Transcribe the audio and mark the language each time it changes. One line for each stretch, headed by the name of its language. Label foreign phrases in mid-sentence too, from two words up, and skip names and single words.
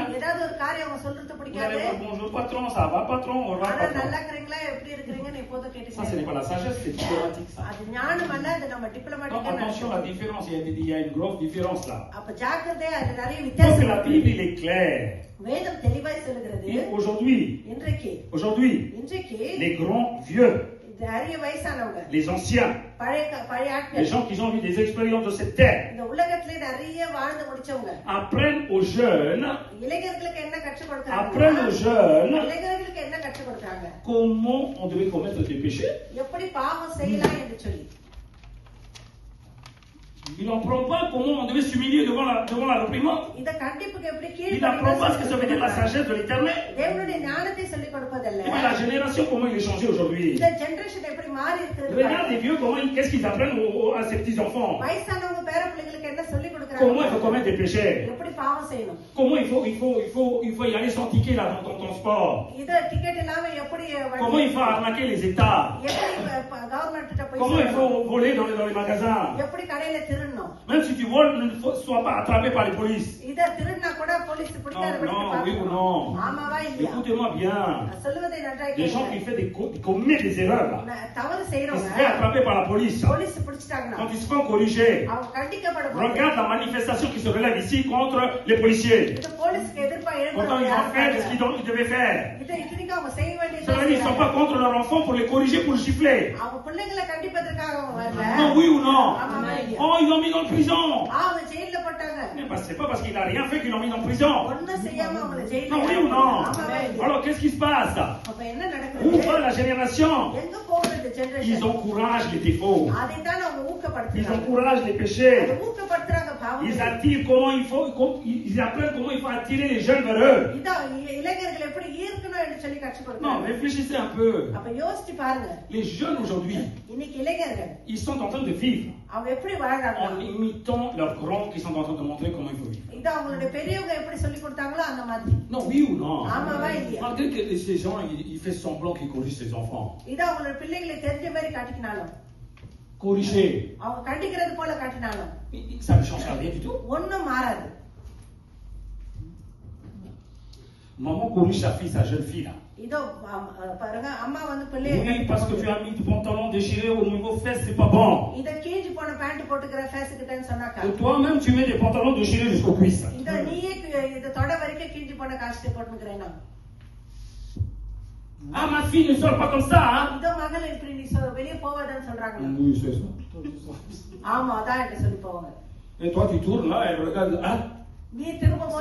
Tamil: ஏதாவது ஒரு காரியம் அவங்க சொல்றது
French: Vous allez
Tamil: பிடிக்காது.
French: voir, bonjour patron, ça va patron, au revoir
Tamil: ஆனா
French: patron.
Tamil: நல்லா இருக்கிறீங்களா, எப்படி இருக்கிறீங்கன்னு எப்போதும்
French: Ça, ce n'est
Tamil: கேட்டுக்கிறேன்.
French: pas la sagesse, c'est diplomatique ça.
Tamil: அது ஞானம் அல்ல, அது நம்ம
French: Donc
Tamil: டிப்ளமேட்டிக்கா
French: attention, la différence, il y a une grosse différence là.
Tamil: அப்ப ஜாக்கிரதை, அது நிறைய
French: Donc
Tamil: வித்தியாசம்
French: la
Tamil: இருக்கு.
French: Bible, il est clair.
Tamil: வேதம் தெளிவாய் சொல்லுகிறது.
French: Et aujourd'hui,
Tamil: இன்றைக்கு
French: les grands vieux,
Tamil: இந்த அரிய வயசானவங்க,
French: les anciens,
Tamil: பழைய
French: les
Tamil: ஆட்கள்,
French: gens qui ont eu des expériences de cette terre,
Tamil: இந்த உலகத்திலே நிறைய வாழ்ந்து முடிச்சவங்க
French: apprennent aux jeunes,
Tamil: இளைஞர்களுக்கு என்ன கற்றுக்
French: apprennent aux
Tamil: கொடுக்கறாங்க?
French: jeunes
Tamil: இளைஞர்களுக்கு என்ன கற்றுக் கொடுக்கறாங்க?
French: comment on devait commettre des péchés.
Tamil: எப்படி பாவம் செய்யலாம் என்று சொல்லி.
French: Il n'apprend pas comment on devait s'humilier devant la réprimande.
Tamil: இத கண்டிப்புக்கு எப்படி
French: Il n'apprend pas ce que ça veut dire la
Tamil: கீழ்ப்படிந்து
French: sagesse de l'éternel.
Tamil: தேவனுடைய ஞானத்தை சொல்லிக் கொடுப்பதல்ல.
French: Et bien, la génération, comment il est changé aujourd'hui.
Tamil: இந்த ஜெனரேஷன் எப்படி மாறி
French: Regarde
Tamil: இருக்கிறது?
French: les vieux, qu'est-ce qu'ils apprennent à ces petits-enfants.
Tamil: வயசானவங்க பேர பிள்ளைகளுக்கு என்ன சொல்லிக்
French: Comment il faut
Tamil: கொடுக்கறாங்க?
French: commettre des péchés.
Tamil: எப்படி பாவம் செய்யணும்?
French: Comment il faut y aller sans ticket là dans ton sport.
Tamil: இத டிக்கெட் இல்லாம எப்படி
French: Comment il faut arnaquer les États.
Tamil: எப்படி கவர்மெண்ட் கிட்ட போய்
French: Comment il
Tamil: சொல்லணும்?
French: faut voler dans les magasins.
Tamil: எப்படி கடையில திருடணும்?
French: Même si tu voles, ne sois pas attrapé par les polices.
Tamil: இத திருடினா கூட போலீஸ் பிடிக்காத
French: Non, oui ou non.
Tamil: ஆமாவா இல்லையா?
French: Écoutez-moi bien.
Tamil: நான் சொல்லுவதை நன்றாய்
French: Les gens qui
Tamil: கேளுங்க.
French: commettent des erreurs là.
Tamil: தவறு
French: Ils se
Tamil: செய்யறவங்க
French: fait attraper par la police.
Tamil: போலீஸ் பிடிச்சிட்டாங்கன்னா
French: Quand ils seront corrigés,
Tamil: அவங்க கண்டிக்கப்படும்.
French: regarde la manifestation qui se relève ici contre les policiers.
Tamil: இது போலீஸ்க்கு எதிர்ப்பா
French: Pourtant, ils ont fait ce qu'ils devaient faire.
Tamil: இதை இத்தனைக்கும் அவங்க செய்ய
French: Cela dit, ils ne sont pas
Tamil: வேண்டியது.
French: contre leur enfant pour les corriger, pour le gifler.
Tamil: அவங்க பிள்ளைங்களை கண்டிப்பதற்காக அவங்க வரல.
French: Non, oui ou non?
Tamil: ஆமாவா இல்லையா?
French: Oh, ils l'ont mis dans la prison.
Tamil: அவங்க ஜெயில போட்டாங்க.
French: Mais c'est pas parce qu'il n'a rien fait qu'ils l'ont mis en prison.
Tamil: ஒண்ணும் செய்யாம அவங்களை ஜெயில
French: Non, oui ou non?
Tamil: ஆமாவா இல்லையா?
French: Alors, qu'est-ce qui se passe?
Tamil: அப்ப என்ன
French: Où
Tamil: நடக்குது?
French: va la génération?
Tamil: எங்க போகுது இந்த
French: Ils
Tamil: ஜெனரேஷன்?
French: encouragent les défauts.
Tamil: அதைத்தான் அவங்க
French: Ils
Tamil: ஊக்கப்படுத்துறாங்க.
French: encouragent les péchés.
Tamil: அதை ஊக்கப்படுத்துறாங்க பாவம்.
French: Ils attirent ils apprennent comment il faut attirer les jeunes vers eux.
Tamil: இதான் இளைஞர்கள் எப்படி ஈர்க்கணும் என்று என்று சொல்லி கற்றுக்
French: Non,
Tamil: கொடுக்கிறாங்க.
French: réfléchissez un peu.
Tamil: அப்ப யோசிச்சு பாருங்க.
French: Les jeunes aujourd'hui,
Tamil: இன்னைக்கு இளைஞர்கள்
French: ils sont en train de vivre
Tamil: அவங்க எப்படி வாழ்றாங்க?
French: en imitant leurs grands qui sont en train de montrer comment il faut vivre.
Tamil: இது அவங்களுடைய பெரியவங்க எப்படி சொல்லி கொடுத்தாங்களோ அந்த மாதிரி.
French: Non, oui ou non?
Tamil: ஆமாவா இல்லையா?
French: Malgré que ces gens, ils font semblant qu'ils corrigent ses enfants.
Tamil: இது அவங்களுடைய பிள்ளைகளை தெரிஞ்ச மாதிரி காட்டினாலும்,
French: Corriger,
Tamil: அவங்க கண்டிக்கிறது போல காட்டினாலும்
French: ça ne change rien du tout.
Tamil: ஒண்ணும் மாறாது.
French: Maman corrige sa fille, sa jeune fille là.
Tamil: இதோ பாருங்க, அம்மா வந்து பிள்ளையை
French: Oui, parce que tu as mis du pantalon déchiré au niveau fesses, c'est pas bon.
Tamil: இத கீஞ்சி போன பேண்ட் போட்டுக்கிற ஃபேஸ்கிட்டன்னு சொன்னாக்கா,
French: Et toi-même, tu mets des pantalons déchirés jusqu'aux cuisses.
Tamil: இத நீயே இத தொட வரைக்கும் கீஞ்சி போன காஸ்ட் போட்டுக்கிறேனா?
French: Ah, ma fille ne sort pas comme ça, hein?
Tamil: இதோ மகள் இப்படி நீ வெளிய போவாதன்னு சொல்றாங்க.
French: Oui, c'est ça.
Tamil: ஆமா, அதான் என்று சொல்லி போவாங்க.
French: Et toi, tu tournes là, elle regarde, hein?
Tamil: நீ திரும்பும்போது